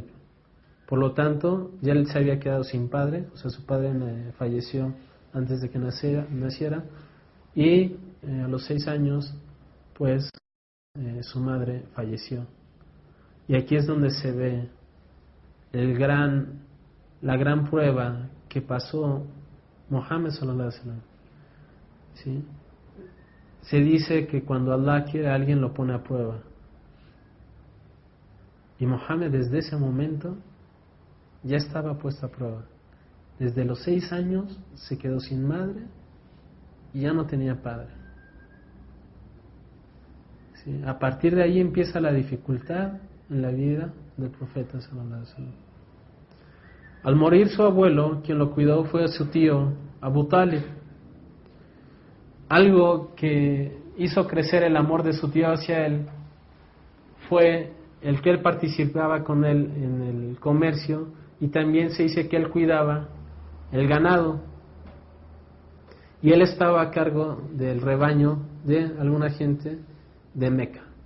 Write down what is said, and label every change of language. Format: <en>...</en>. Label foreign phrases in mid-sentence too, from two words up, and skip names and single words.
<es>Por lo tanto, ya él se había quedado sin padre, o sea, su padre falleció antes de que naciera, y a los 6 años, pues su madre falleció. Y aquí es donde se ve la gran prueba que pasó Muhammad</es> <ar>صلى الله عليه وسلم.</ar> <es>¿Sí? Se dice que cuando Allah quiere a alguien lo pone a prueba. Y Muhammad desde ese momento ya estaba puesto a prueba. Desde los 6 años se quedó sin madre y ya no tenía padre. ¿Sí? A partir de ahí empieza la dificultad en la vida del profeta</es> <ar>صلى الله عليه وسلم.</ar> <es>Al morir su abuelo, quien lo cuidó fue su tío Abu Talib. Algo que hizo crecer el amor de su tío hacia él fue el que él participaba con él en el comercio, y también se dice que él cuidaba el ganado y él estaba a cargo del rebaño de alguna gente de Meca.</es>